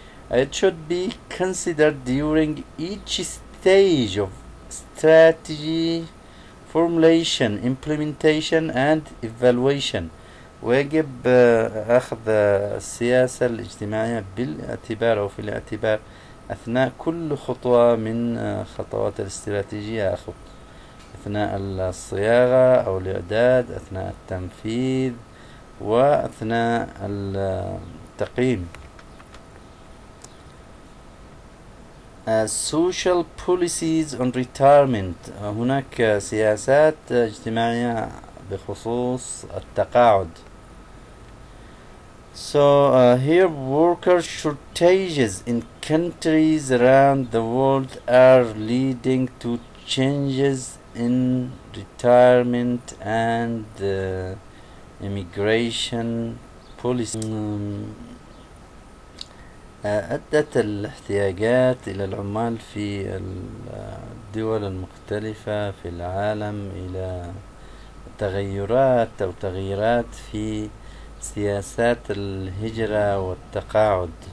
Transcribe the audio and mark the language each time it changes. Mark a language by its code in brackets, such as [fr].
[en] It should be considered during each stage of strategy formulation, implementation and evaluation. [ar] ويجب أخذ السياسة الاجتماعية بالاعتبار أو في الاعتبار أثناء كل خطوة من خطوات الاستراتيجية، أثناء الصياغة أو الإعداد، أثناء التنفيذ، وأثناء التقييم. [en] Social policies on retirement. [ar] هناك سياسات اجتماعية بخصوص التقاعد. [en] So here worker shortages in countries around the world are leading to changes in retirement and immigration policy. [ar] أدت الاحتياجات إلى العمال في الدول المختلفة في العالم إلى تغييرات في سياسات الهجرة والتقاعد.